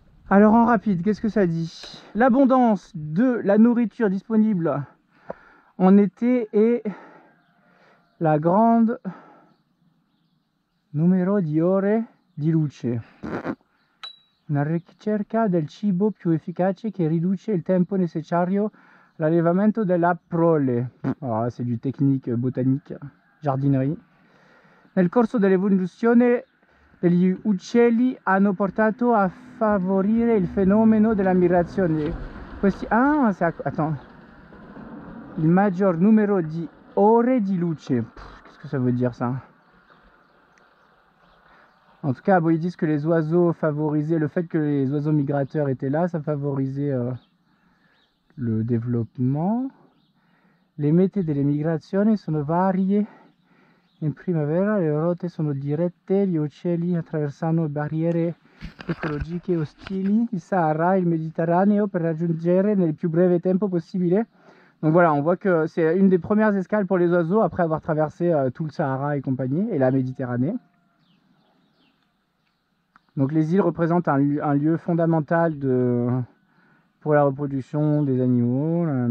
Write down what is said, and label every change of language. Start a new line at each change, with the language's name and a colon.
French: Alors en rapide, qu'est-ce que ça dit? L'abondance de la nourriture disponible en été et la grande
Italian: numero di ore di luce. Una ricerca del cibo più efficace che riduce il tempo necessario all'allevamento della prole.
French: Alors là, c'est du technique botanique, jardinerie.
Italian: Nel corso dell'evoluzione degli uccelli hanno portato a favorire il fenomeno della migrazione
French: Ah, c'est attends.
Italian: Il maggior numero di ore di luce.
French: Qu'est-ce que ça veut dire ça? En tout cas, bon, ils disent que les oiseaux favorisaient, le fait que les oiseaux migrateurs étaient là, ça favorisait le développement.
Italian: Le mete delle migrazioni sono varie. In primavera le rotte sono dirette, gli uccelli attraversano barriere ecologiche ostili, il Sahara e il Méditerraneo per raggiungere nel più breve tempo possibile.
French: Donc voilà, on voit que c'est une des premières escales pour les oiseaux après avoir traversé tout le Sahara et compagnie, et la Méditerranée. Donc les îles représentent un lieu fondamental pour la reproduction des animaux.